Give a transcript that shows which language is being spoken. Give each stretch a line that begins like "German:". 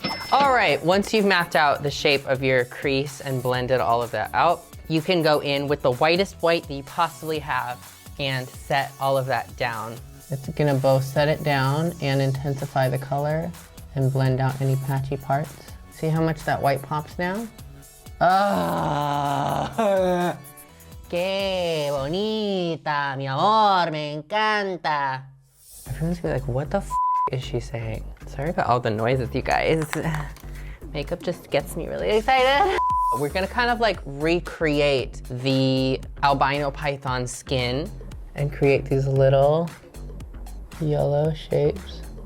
English: All right, once you've mapped out the shape of your crease and blended all of that out, you can go in with the whitest white that you possibly have and set all of that down. It's gonna both set it down and intensify the color and blend out any patchy parts. See how much that white pops now?
Spanish: Ah, qué bonita, mi amor, me encanta.
English: Everyone's gonna be like, what the f is she saying? Sorry about all the noises, you guys. Makeup just gets me really excited. We're gonna kind of like recreate the albino python skin and create these little yellow shapes.